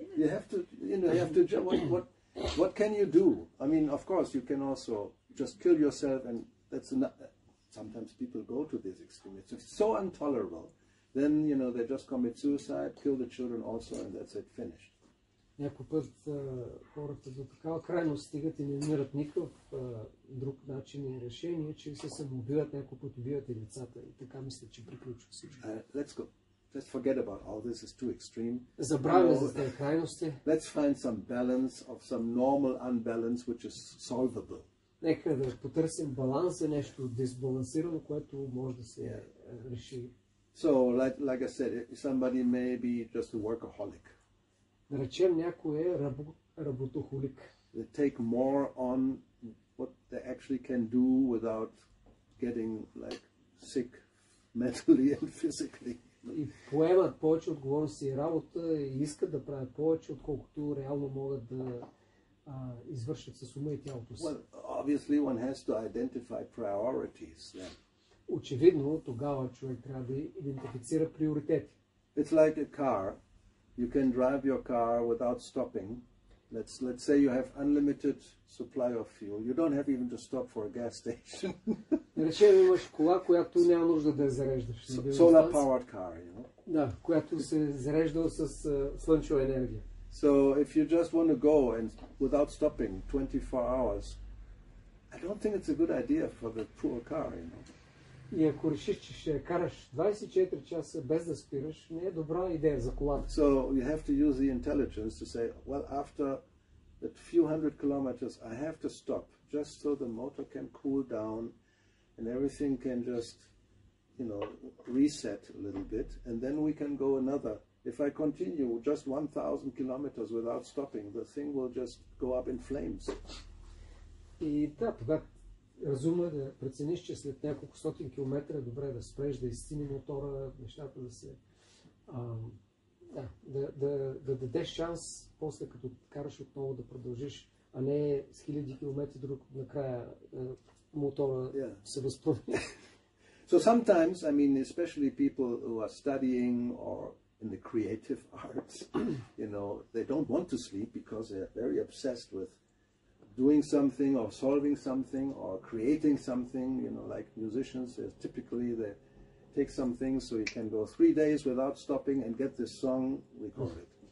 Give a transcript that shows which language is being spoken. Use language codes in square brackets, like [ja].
[en] You have to, what can you do? I mean, of course, you can also just kill yourself, and sometimes people go to this extreme. It's so intolerable. Then, they just commit suicide, kill the children also, and that's it, finished. [bg] Някой път хората до такава крайност стигат и не намират никакъв друг начин и решение, че се самоубиват, някой път убиват и децата. И така мисля, че приключва всичко. [en] Let's go. Let's forget about all this. It's too extreme. [bg] Забравяме за тези крайности. [en] Let's find some balance of some normal unbalance which is solvable. [bg] Нека да потърсим баланс, е нещо дисбалансирано, което може да се реши. [en] So, like I said, somebody may be just a workaholic. [bg] Да речем, някой е работохолик. [en] They take more on what they actually can do without getting like sick mentally and physically. [bg] И поемат повече отговорности и работа и искат да правят повече, отколкото реално могат да извършат с ума и тялото си. [en] Well, obviously one has to identify priorities then. [bg] Очевидно, тогава човек трябва да идентифицира приоритети. [en] It's like a car. You can drive your car without stopping. Let's say you have unlimited supply of fuel. You don't have even to stop for a gas station. [bg] Да речем, имаш кола, която няма нужда да я зареждаш. [en] Solar powered car, you know. [bg] Да, която се зарежда с слънчева енергия. [en] So if you just want to go and without stopping 24 hours, I don't think it's a good idea for the poor car, you know. [bg] И ако решиш, че ще караш 24 часа без да спираш, не е добра идея за колата. [en] So you have to use the intelligence to say, well, after a few hundred kilometers, I have to stop, just so the motor can cool down and everything can just, you know, reset a little bit, and then we can go another. If I continue just 1,000 kilometers without stopping, the thing will just go up in flames. [bg] И да, тогава разумно е да прецениш, че след няколко стотин километра е добре да спреш, да изцини мотора, нещата да се... да дадеш шанс, после като караш отново да продължиш, а не с хиляди километри друг накрая мотора се възпълни. [en] So sometimes, I mean, especially people who are studying or in the creative arts, you know, they don't want to sleep because they're very obsessed with doing something or solving something or creating something, you know, like musicians, typically they take some things so you can go 3 days without stopping and get this song recorded.